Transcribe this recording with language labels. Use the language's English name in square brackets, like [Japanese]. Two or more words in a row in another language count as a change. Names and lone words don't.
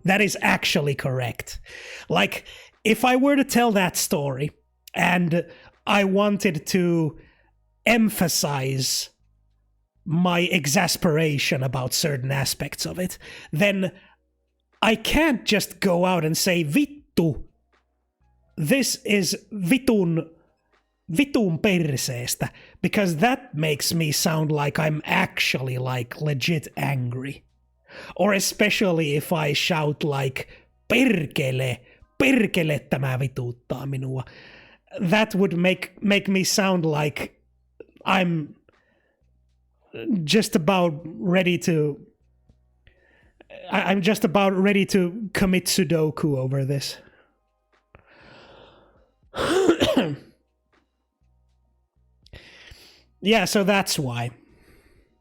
[English] That is actually correct. Like, if I were to tell that story and I wanted to emphasize my exasperation about certain aspects of it, then I can't just go out and say, vittu, this is [Finnish] vitun perseestä, [English] because that makes me sound like I'm actually like legit angry. Or especially if I shout like, [Finnish] perkele tämä vituttaa minua. [English] That would make me sound like I'm just about ready to commit Sudoku over this. Yeah, so that's why.